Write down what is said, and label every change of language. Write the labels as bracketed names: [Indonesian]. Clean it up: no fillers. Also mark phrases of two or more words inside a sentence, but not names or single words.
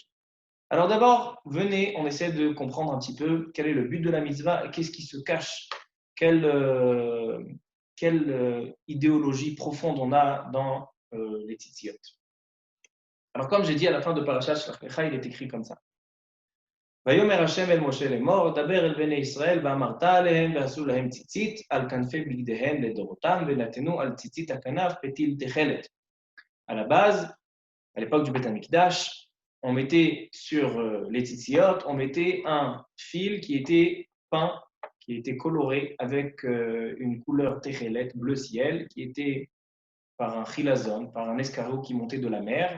[French] Alors d'abord, venez, on essaie de comprendre un petit peu quel est le but de la mitzvah et qu'est-ce qui se cache, quelle idéologie profonde on a dans les tzitziot. Alors comme j'ai dit à la fin de Parashat Shlach Lecha, il est écrit comme ça. [Hebrew] ויאמר השם אל משה לאמור, דבר אל בני ישראל ואמרת עליהם ועשו להם ציצית על כנפי בגדיהם לדורותם ונתנו על ציצית הכנף פתיל תכלת. [French] À la base, à l'époque du Beth Amikdash, on mettait sur les tzitziot, on mettait un fil qui était peint, qui était coloré avec une couleur techelet, bleu ciel, qui était par un chilazon, par un escargot qui montait de la mer.